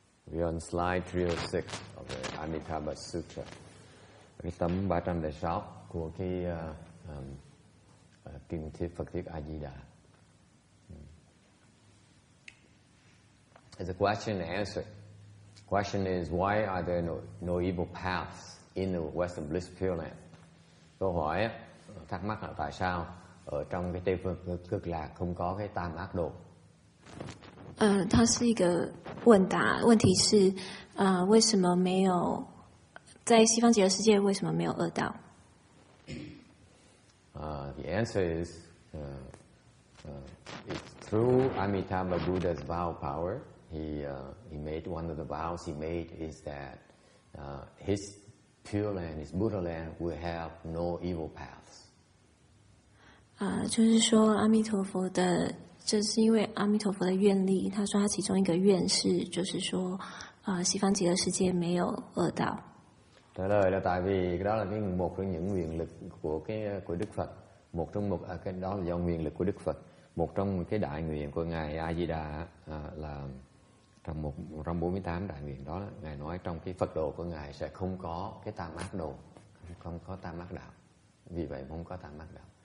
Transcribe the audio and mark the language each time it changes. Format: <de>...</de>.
<en>We're on slide 306 of the Amitabha Sutra.</en> <vi>Cái tấm 306 của cái kinh Phật thuyết A Di Đà.</vi> <en>There's a question and answer. The question is, why are there no evil paths in the Western Bliss Pureland?</en> <vi>Câu hỏi thắc mắc là tại sao ở trong cái Tây phương cực lạc không có cái tam ác đồ?</vi> <zh>它是一个问答，问题是为什么没有在西方极乐世界为什么没有恶道？</zh> <en>The answer is it's through Amitabha Buddha's vow power. He made one of the vows he made is that his Pure Land, his Buddha Land, will have no evil paths.</en> <zh>就是说阿弥陀佛的，这是因为阿弥陀佛的愿力。他说他其中一个愿是，就是说西方极乐世界没有恶道。</zh> <vi>Trả lời là tại vì cái đó là cái một trong những nguyện lực của Đức Phật, một trong cái đó là do nguyện lực của Đức Phật, một trong cái đại nguyện của ngài A Di Đà là trong 148 đại nguyện đó, ngài nói trong cái Phật độ của ngài sẽ không có cái tam ác đồ, không có tam ác đạo, vì vậy không có tam ác đạo.</vi>